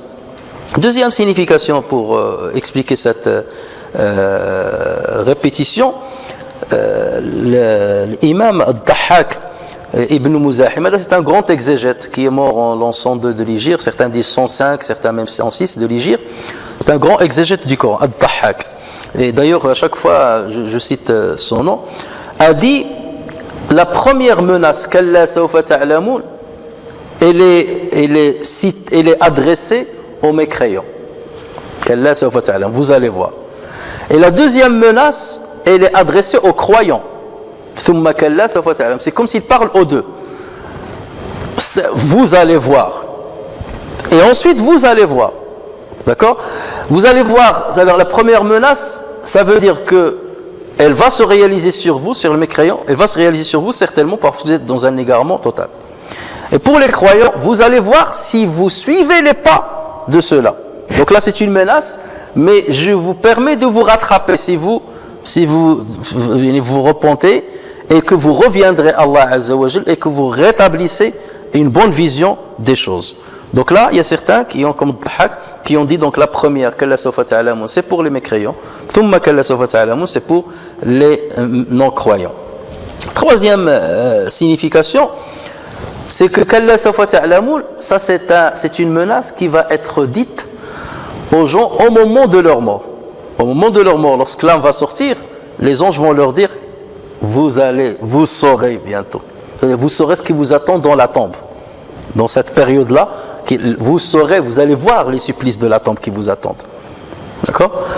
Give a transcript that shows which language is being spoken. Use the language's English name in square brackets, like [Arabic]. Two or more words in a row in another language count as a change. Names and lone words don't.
[French] Deuxième signification pour expliquer cette répétition, l'imam Ad-Dahhak Ibn Muzahim, c'est un grand exégète qui est mort en l'an 102 de l'Hégire, certains disent 105, certains même 106 de l'Hégire. C'est un grand exégète du Coran, Ad-Dahhak. Et d'ailleurs, à chaque fois, je cite son nom, a dit la première menace, [Arabic] كلا سوف تعلمون, [French] elle est adressée aux mécréants. [Arabic] كلا سوف تعلمون, [French] vous allez voir. Et la deuxième menace, elle est adressée aux croyants. [Arabic] ثم كلا سوف تعلمون. [French] C'est comme s'il parle aux deux. Vous allez voir. Et ensuite, vous allez voir. D'accord? Vous allez voir, alors la première menace, ça veut dire que elle va se réaliser sur vous, sur le mécréant, elle va se réaliser sur vous certainement parce que vous êtes dans un égarement total. Et pour les croyants, vous allez voir si vous suivez les pas de ceux-là. Donc là, c'est une menace, mais je vous permets de vous rattraper si vous repentez et que vous reviendrez à Allah [Arabic] عز وجل [French] et que vous rétablissez une bonne vision des choses. Donc là, il y a certains qui ont comme Dhahak, qui ont dit donc la première, [Arabic] كلا سوف تعلمون, [French] c'est pour les mécréants, [Arabic] ثم كلا سوف تعلمون, [French] c'est pour les non-croyants. Troisième signification, c'est que [Arabic] كلا سوف تعلمون, [French] ça c'est une menace qui va être dite aux gens au moment de leur mort. Au moment de leur mort, lorsque l'âme va sortir, les anges vont leur dire, vous saurez bientôt. Vous saurez ce qui vous attend dans la tombe. Dans cette période-là, vous allez voir les supplices de la tombe qui vous attendent.